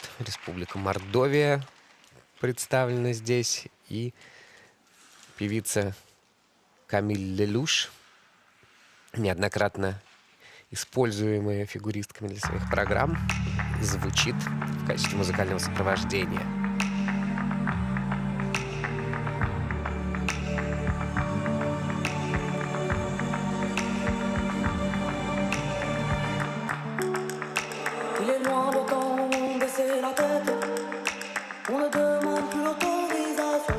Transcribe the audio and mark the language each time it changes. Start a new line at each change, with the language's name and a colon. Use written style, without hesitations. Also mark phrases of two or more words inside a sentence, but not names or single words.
Russian: Республика Мордовия представлена здесь. И певица Камиль Лелуш, неоднократно используемая фигуристками для своих программ, звучит в качестве музыкального сопровождения.
French: Il est loin de temps baisser la tête. On ne demande plus l'autorisation.